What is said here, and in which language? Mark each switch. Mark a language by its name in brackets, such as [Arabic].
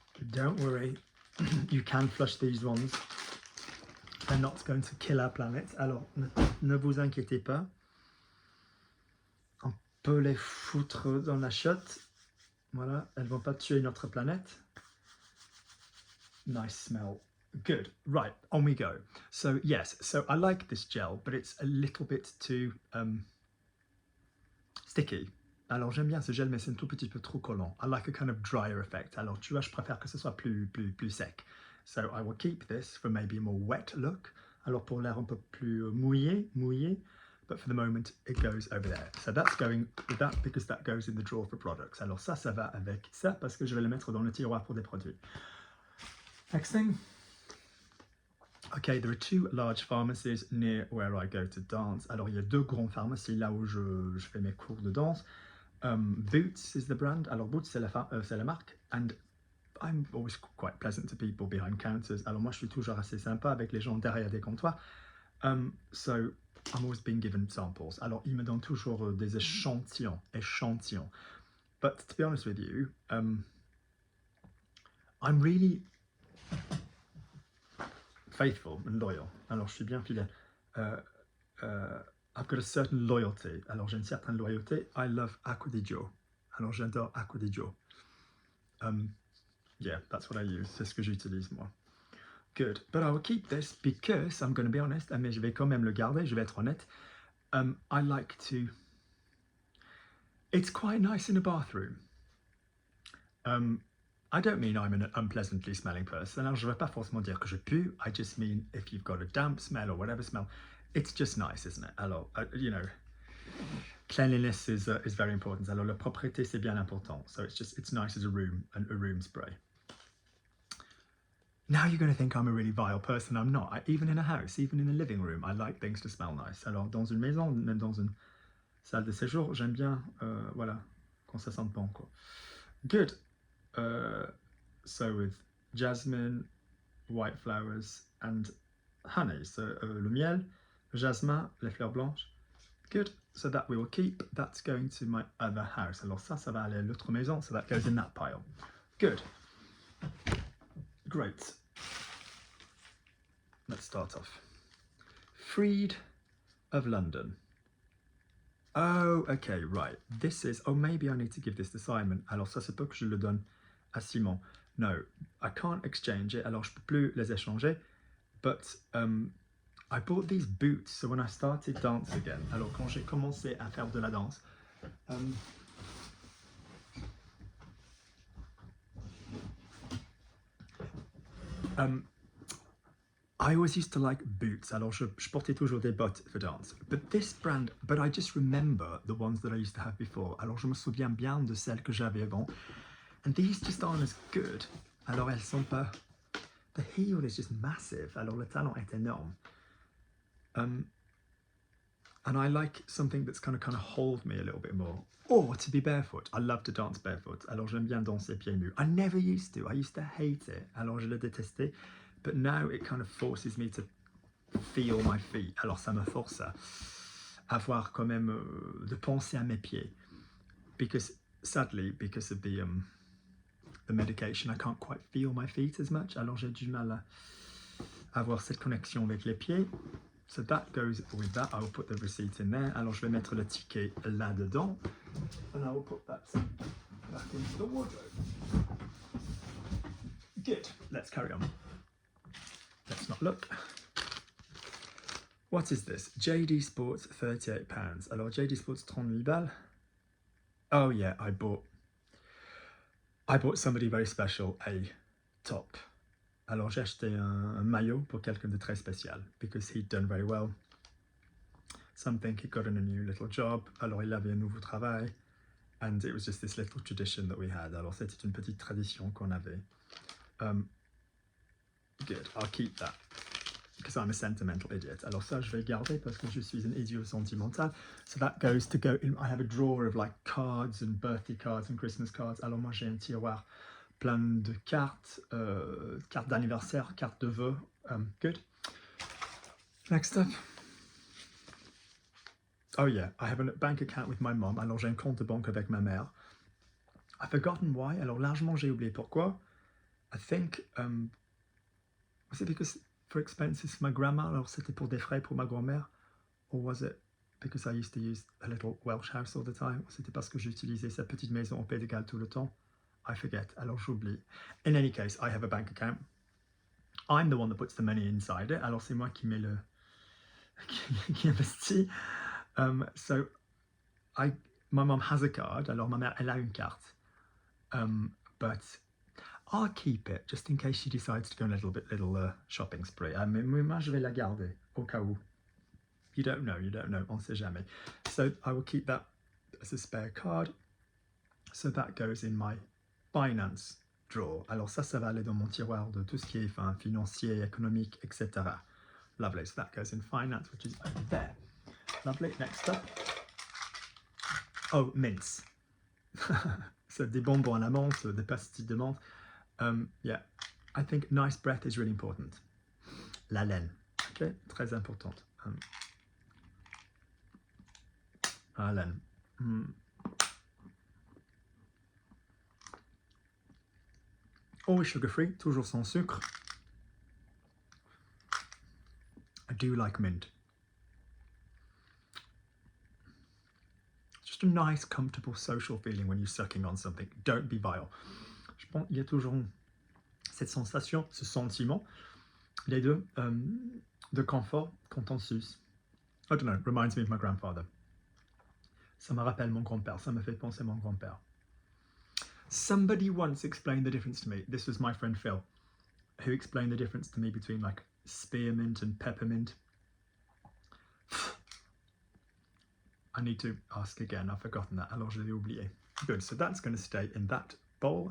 [English] Don't worry, you can flush these ones. They're not going to kill our planet. [French] Alors, ne vous inquiétez pas. On peut les foutre dans la chiotte. Voilà, elles vont pas tuer notre planète. [English] Nice smell. Good. Right, on we go. So yes, so I like this gel, but it's a little bit too sticky. [French] Alors j'aime bien ce gel, mais c'est un tout petit peu trop collant. [English] I like a kind of drier effect. [French] Alors tu vois, je préfère que ce soit plus sec. [English] So I will keep this for maybe a more wet look. [French] Alors pour l'air un peu plus mouillé. [English] But for the moment, it goes over there. So that's going with that because that goes in the drawer for products. [French] Alors ça va avec ça parce que je vais le mettre dans le tiroir pour des produits. [English] Next thing. Okay, there are 2 large pharmacies near where I go to dance. [French] Alors il y a 2 grandes pharmacies là où je fais mes cours de danse. [English] Boots is the brand. [French] Alors Boots c'est la marque. [English] And I'm always quite pleasant to people behind counters. [French] Alors moi je suis toujours assez sympa avec les gens derrière des comptoirs. [English] So I'm always being given samples. [French] Alors ils me donnent toujours des échantillons. [English] But to be honest with you, I'm really faithful and loyal. [French] Alors je suis bien fidèle. [English] I've got a certain loyalty. [French] Alors j'ai une certaine loyauté. [English] I love acqua di Gio. [French] Alors j'adore acqua di Gio. [English] Yeah, that's what I use. [French] C'est ce que j'utilise moi. [English] Good. But I will keep this because I'm going to be honest. [French] Mais je vais quand même le garder. Je vais être honnête. [English] I like to. It's quite nice in a bathroom. I don't mean I'm an unpleasantly smelling person. [French] Alors je ne vais pas forcément dire que je pue. [English] I just mean if you've got a damp smell or whatever smell, it's just nice, isn't it? [French] Alors, [English] you know, cleanliness is very important. [French] Alors la propreté c'est bien important. [English] So it's nice as a room spray. Now you're going to think I'm a really vile person. I'm not. Even in a house, even in a living room, I like things to smell nice. [French] Alors dans une maison, même dans une salle de séjour, j'aime bien, voilà, quand ça sente bon, quoi. [English] Good. So with jasmine, white flowers, and honey. So [French] le miel, le jasmin, les fleurs blanches. [English] Good. So that we will keep. That's going to my other house. [French] Alors ça va aller à l'autre maison. [English] So that goes in that pile. Good. Great. Let's start off. Freed of London. Oh, okay, right. This is, oh, maybe I need to give this assignment. [French] Alors ça, c'est pas que je le donne à Simon. [English] No, I can't exchange it. [French] Alors je peux plus les échanger. [English] But I bought these boots. So when I started dance again, [French] alors quand j'ai commencé à faire de la danse, [English] I always used to like boots. [French] Alors je portais toujours des bottes [English] for dance. But this brand, but I just remember the ones that I used to have before. [French] Alors je me souviens bien de celles que j'avais avant. [English] And these just aren't as good. [French] Alors elles sont pas. [English] The heel is just massive. [French] Alors le talon est énorme. [English] And I like something that's kind of hold me a little bit more. Or to be barefoot. I love to dance barefoot. [French] Alors j'aime bien danser pieds nus. [English] I never used to. I used to hate it. [French] Alors je le détestais. [English] But now it kind of forces me to feel my feet. [French] Alors ça me force à avoir quand même de penser à mes pieds. [English] Because sadly, because of the medication, I can't quite feel my feet as much. [French] Alors j'ai du mal à avoir cette connexion avec les pieds. [English] So that goes with that. I will put the receipt in there. [French] Alors je vais mettre le ticket là-dedans. [English] And I will put that back into the wardrobe. Good. Let's carry on. Let's not look. What is this? JD Sports, £38. [French] Alors JD Sports, 38 balles. [English] Oh yeah, I bought somebody very special a top. [French] Alors j'ai acheté un maillot pour quelqu'un de très spécial [English] because he'd done very well. Something he got in a new little job. [French] Alors il avait un nouveau travail. [English] And it was just this little tradition that we had. [French] Alors c'était une petite tradition qu'on avait. [English] Good, I'll keep that because I'm a sentimental idiot. [French] Alors ça, je vais garder parce que je suis un idiot sentimental. [English] So that goes to go in. I have a drawer of like cards and birthday cards and Christmas cards. [French] Alors moi, j'ai un tiroir plein de cartes, cartes d'anniversaire, cartes de vœux. [English] Good. Next up. Oh yeah, I have a bank account with my mom. [French] Alors j'ai un compte de banque avec ma mère. [English] I've forgotten why. [French] Alors largement, j'ai oublié pourquoi. [English] I think was it because for expenses for my grandma? [French] Alors c'était pour des frais pour ma grand-mère? [English] Or was it because I used to use a little Welsh house all the time? [French] Ou c'était parce que j'utilisais cette petite maison au Pays de Galles tout le temps? [English] I forget. [French] Alors j'oublie. [English] In any case, I have a bank account. I'm the one that puts the money inside it. [French] Alors c'est moi qui mets le qui investit. [English] So my mom has a card. [French] Alors ma mère elle a une carte. [English] But I'll keep it just in case she decides to go on a little shopping spree. [French] Moi, je vais la garder au cas où. [English] You don't know, [French] on sait jamais. [English] So I will keep that as a spare card. So that goes in my finance drawer. [French] Alors ça va aller dans mon tiroir de tout ce qui est financier, économique, etc. [English] Lovely. So that goes in finance, which is over there. Lovely. Next up. Oh, mints. [French] So des bonbons à la menthe, des pastilles de menthe. [English] Yeah, I think nice breath is really important. [French] La laine, ok, très importante. La laine. [English] Always sugar-free, [French] toujours sans sucre. [English] I do like mint. just a nice, comfortable, social feeling when you're sucking on something. Don't be vile. [French] Je pense qu'il y a toujours cette sensation, ce sentiment, les deux, de confort quand on suce. [English] I don't know, reminds me of my grandfather. [French] Ça me rappelle mon grand-père, ça me fait penser à mon grand-père. [English] Somebody once explained the difference to me. This was my friend Phil, who explained the difference to me between like spearmint and peppermint. I need to ask again, I've forgotten that, [French] alors je l'ai oublié. [English] Good, so that's going to stay in that bowl.